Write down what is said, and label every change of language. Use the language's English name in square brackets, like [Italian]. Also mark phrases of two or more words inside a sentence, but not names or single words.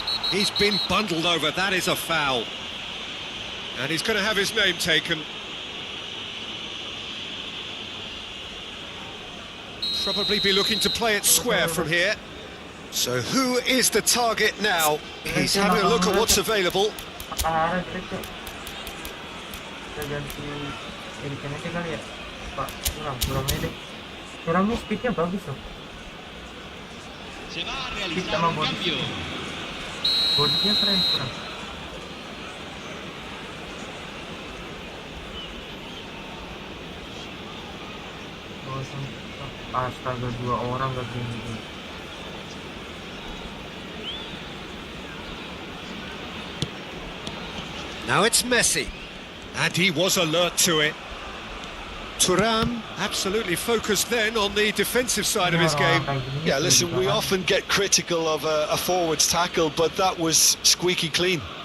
[English] He's been bundled over. That is a foul. And he's going to have his name taken. Probably be looking to play it square from here. So who is the target now? He's having a look at what's available. [Indonesian] Ada gitu. Kita ganti editan aja kali ya. Pak, kurang edit. Kurangnya speednya bagus loh. [Spanish] Se va a realizar un cambio. [Indonesian] Bodinya keren, kurang. Astaga, 2 orang gak gini. [English] Now it's Messi. And he was alert to it. Thuram absolutely focused then on the defensive side of his game. Yeah, listen, we often get critical of a forward's tackle, but that was squeaky clean.